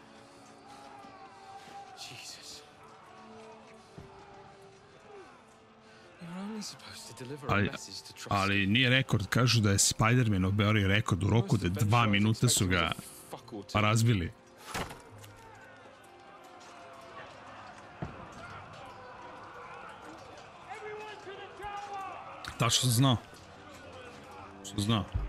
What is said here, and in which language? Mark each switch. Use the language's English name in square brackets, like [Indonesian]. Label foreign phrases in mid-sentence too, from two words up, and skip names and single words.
[English] Jesus. You're only supposed to deliver a message to trust. [Serbian] Ali nije rekord, kažu da je Spider-Man oborio rekord u roku da 2 minuta su ga razbili. Tačno sam znao. Što znao.